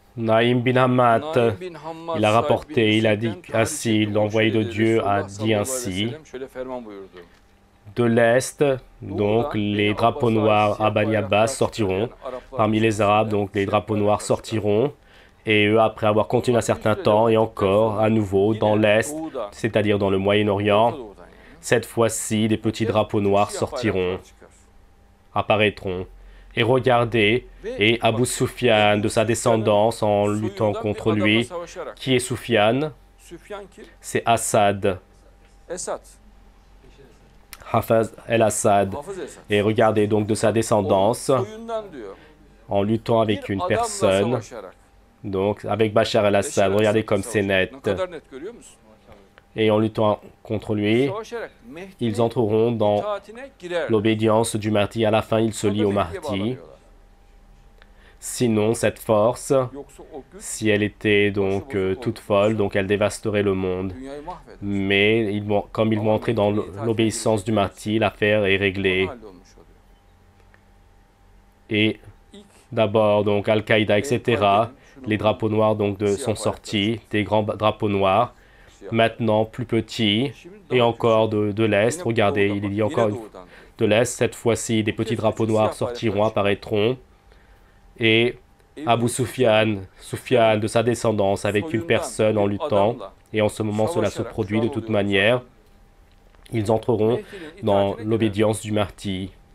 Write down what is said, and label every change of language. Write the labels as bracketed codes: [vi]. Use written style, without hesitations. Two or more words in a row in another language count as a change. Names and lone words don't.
[fr] Naïm bin Hammad, [tr] Naim bin Hammad [fr] il a [tr] sahip bir [fr] rapporté, il a dit [tr] müşrikten tahrik [fr] ainsi, [tr] ettiği [fr] l'envoyé de [tr] müşriklere [fr] Dieu a [tr] Resulullah [fr] dit [ar] sallallahu aleyhi ve [fr] ainsi, [tr] sellem şöyle ferman buyurdu. [fr] de l'Est, donc [tr] Doğudan Beni [fr] les drapeaux [tr] Abbas'a ait [fr] noirs à [tr] siyah [fr] Bani Abbas [tr] bayraklar [fr] sortiront, [tr] çıkarken Araplar [fr] parmi les Arabes, [tr] içerisinde [fr] donc les [tr] siyah [fr] drapeaux noirs [tr] bayraklar çıkardı. [fr] sortiront, et eux, après avoir continué un [tr] Onlar bir [fr] certain [tr] süre [fr] temps, [tr] devam [fr] et [tr] ettikten [fr] encore, à [tr] sonra [fr] nouveau, dans [tr] yine [fr] l'Est, [tr] doğudan, [fr] c'est-à-dire dans le [tr] Orta [fr] Moyen-Orient, [tr] Doğu'dan yani [fr] cette fois-ci, des petits [tr] hep [fr] drapeaux [tr] küçük [fr] noirs [tr] siyah [fr] sortiront, [tr] bayraklar çıkar. [fr] apparaîtront. Et regardez, [tr] Ve [fr] et Abu [tr] bak [fr] Sufyan, de [tr] Ebu [fr] sa [tr] Süfyan'ın [fr] descendance, en luttant [tr] soyundan bir [fr] contre [tr] adamla [fr] lui, [tr] savaşarak. [fr] qui est Sufyan? [tr] Süfyan kim? [fr] C'est Assad, [tr] Esad. [fr] Hafez el-Assad. [tr] Hafız Esad. [fr] Et regardez donc de sa [tr] Onun [fr] descendance, [tr] soyundan diyor. [fr] en luttant [tr] Bir [fr] avec une [tr] adamla [fr] personne, [tr] savaşarak. [fr] donc avec Bachar [tr] Beşar [fr] el-Assad, regardez [tr] Esad'la [fr] comme c'est [tr] savaşarak. Ne [fr] net. [tr] kadar net görüyor musun? [fr] Et en luttant contre lui, [tr] Savaşarak [fr] ils [tr] Mehdi'nin [fr] entreront dans [tr] itaatine girerler. [fr] l'obédience du Mahdi. À la fin, ils se [tr] Sonra [fr] lient au [tr] Mehdi'ye [fr] Mahdi. [tr] bağlanıyorlar. [fr] Sinon, cette force, [tr] Yoksa o güç [fr] si elle était donc toute folle, donc elle dévasterait le monde. [tr] dünyayı mahveder. [fr] Mais comme ils vont entrer dans l'obéissance du Mahdi, l'affaire est [tr] Konu [fr] réglée. [tr] hallolmuş oluyor. [fr] Et [tr] İlk [fr] d'abord, donc Al-Qaïda, etc., [tr] El-Kaide'nin [fr] les drapeaux noirs donc sont sortis, des grands drapeaux noirs, [tr] siyah. [fr] maintenant plus petits, [tr] Şimdi [fr] et [tr] daha [fr] encore [tr] küçük. [fr] de l'Est. [tr] Yine bu [fr] Regardez, [tr] doğudan [fr] il [tr] bak, [fr] y a [tr] yine [fr] encore [tr] doğudan. [fr] de l'Est. Cette fois-ci, des petits drapeaux noirs sortiront, apparaîtront. Et Abu Sufyan, de sa descendance, avec une personne en luttant. Et en ce moment, cela se produit de toute manière. Ils entreront dans l'obédience du Mahdi.